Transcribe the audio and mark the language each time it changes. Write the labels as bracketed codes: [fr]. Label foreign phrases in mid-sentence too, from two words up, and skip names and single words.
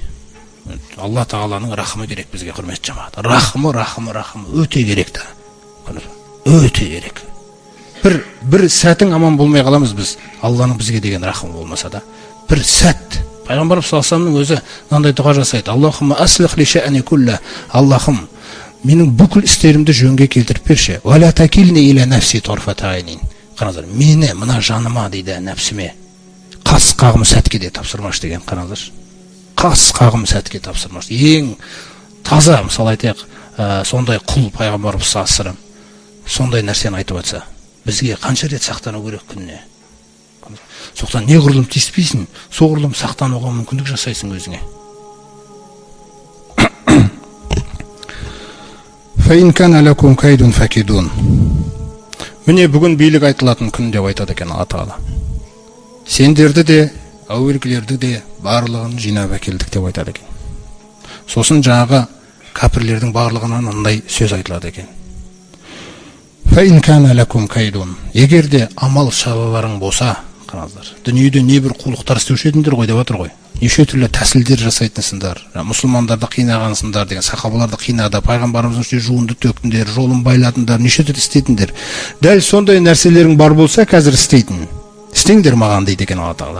[kk] Алла тағаланың рахымы керек бізге, құрметті жамағат. Рахымы өте керек та. Өте керек. Бір сәтің аман болмай қаламыз біз, Алланың бізге деген рахымы болмаса да. Бір сәт. Пайғамбарымыз [ar] صلى الله عليه وسلم [kk] өзі мынандай дұға жасайды: [ar] اللهم أصلح لي شأني كله. [kk] Аллахым, менің бүкіл істерімді жөнге келтіріп берші. [ar] ولا تكلني إلى نفسي طرفة عين. [kk] Қараңыздар, мені мына жаныма дейді, нәпсіме қас қағым сәтке де тапсырмашы деген, қараңыздар. Қас қағым сәтке тапсырмашы. Ең таза, мысалы айтайық, сондай құл пайғамбарымыз [ar] صلى الله عليه وسلم [kk] сондай нәрсені айтып жатса, бізге қанша рет сақтану керек күніне? Соқтан неғұрлым тиіспейсің, соғұрлым сақтануға мүмкіндік жасайсың өзіңе. [ar] فإن كان لكم كيد فكيدون. [kk] Міне бүгін билік айтылатын күн деп айтады екен Алла Тағала. Сендерді де, әуелгілерді де барлығын жинап әкелдік деп айтады екен. Сосын жаңағы кәпірлердің барлығынан мындай сөз айтылады екен. [ar] فإن كان لكم كيد. [kk] Егер де амал шараларың болса, қараңыздар, дүниеде небір қулықтар істеуші едіңдер ғой деп отыр ғой. Неше түрлі тәсілдер жасайтынсыңдар, мұсылмандарды қинағансыңдар деген, сахабаларды қинады, пайғамбарымыздың үстіне жуынды төктіңдер, жолын байладыңдар, неше түрлі істейтіндер. Дәл сондай нәрселерің бар болса, қазір істеңдер маған дейді екен Алла Тағала.